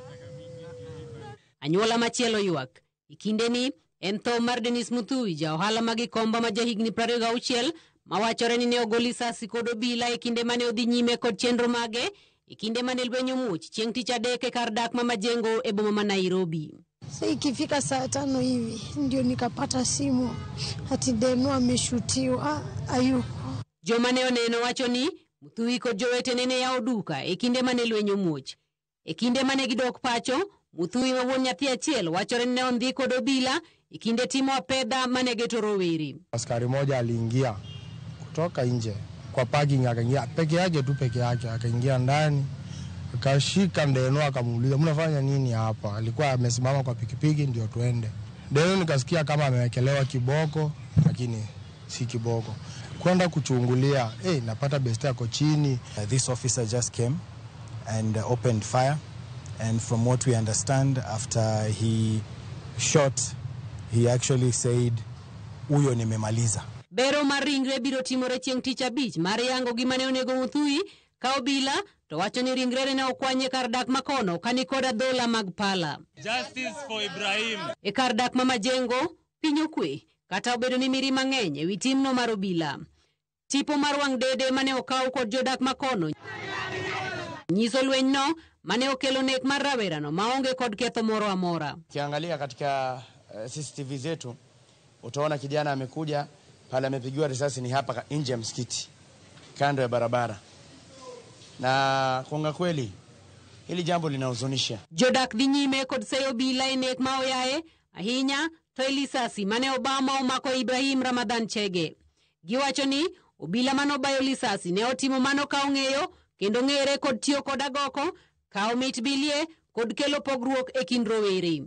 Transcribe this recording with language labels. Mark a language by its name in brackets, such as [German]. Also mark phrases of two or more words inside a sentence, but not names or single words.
[Luo (Kenya and Tanzania)] Anyuola machielo ywak. Ikindeni en tho mar Dennis Muthui, ja ohala mag Gikomba ma jahigni 26, mawachore ni ne ogol lisasi kod obila e kinde mane odhi nyime kod chenro mage, e kinde mane lweny omuoch chieng' tich adek e kar dak ma Majengo e boma ma Nairobi. [Swahili] Sasa ikifika saa 5 hivi ndio nikapata simu ati Deno ameshutiwa ayuko. [Luo (Kenya and Tanzania)] Joma ne oneno wacho ni Muthui kod jowetene ne yawo duka e kinde mane lweny omuoch. E kinde mane gidok pacho, Muthui ma wuon nyathi achiel wachore ni ne ondhi kod obila e kinde timo apedha mane geto rowere. [Swahili] Askari moja aliingia kutoka nje kwa parking, akaingia peke yake, akaingia ndani akashika Deno akamuuliza mnafanya nini hapa? Alikuwa amesimama kwa pikipiki ndio tuende. Deno nikasikia kama amewekelewa kiboko, lakini si kiboko. Kwenda kuchungulia, napata besti yako chini. [English] This officer just came and opened fire, and from what we understand, after he shot, he actually said, [Swahili] "Uyo nimemaliza." [Luo (Kenya and Tanzania)] Bero mar ringre biro timore chieng' tich abich mar yango gima ne onego Muthui, ka obila to wacho ni ringre ne okwanye kar dak makono kani kod adhola mag pala. [English] Justice for Ibrahim. [Luo (Kenya and Tanzania)] E kar dak ma Majengo, piny okwe, kata obedo ni miri mang'eny e wi timno mar obila. Tipo mar wang' dede mane okaw kod jodak makono nyiso lweny no mane okelo nek mar rawerano maonge kod ketho moro amora. [Swahili] Kiangalia katika CCTV zetu utaona kijana amekuja pale, amepigiwa risasi ni hapa nje ya msikiti kando ya barabara, na konga kweli hili jambo linahuzunisha. [Luo (Kenya and Tanzania)] Jodak dhi nyime kod seyo obila e nek ma oyae ahinya to lisasi mane Obama omako Ibrahim Ramadhan Chege. Giwacho ni obila mano bayo lisasi ne otimo mano ka ong'eyo kendo ng'ere kod tiyo kod agoko, kawo mit bilie kod kelo pogruok e kind rowere.